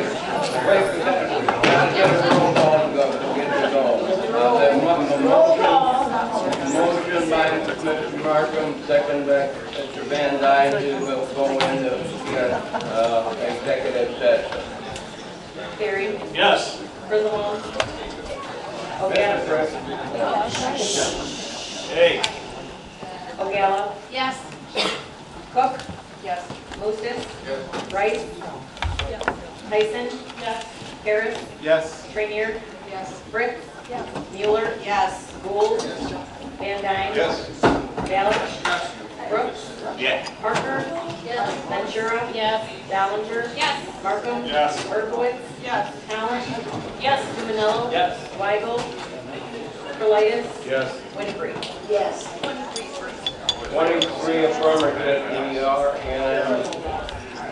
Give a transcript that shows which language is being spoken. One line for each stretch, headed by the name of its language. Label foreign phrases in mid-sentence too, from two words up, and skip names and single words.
English: Wait a second. Gotta get a roll call to go. Get to go. Motion by Mr. Markham, second by Mr. Van Dyne to go into executive session. Barry? Yes. Griswold? O'Gara? Hey. O'Gara? Yes. Cook? Yes. Mostis? Rice? Tyson? Yes. Harris? Yes. Trainier? Yes. Fritz? Yes. Mueller? Yes. Gould? Van Dyne? Yes. Balich? Brooks? Yeah. Parker? Yes. Ventura? Yes. Ballinger? Yes. Markham? Yes. Berkowitz? Yes. Talent? Yes. Manello? Yes. Weigel? Berlius? Yes. Winfrey? Yes. 23 affirmative, we are in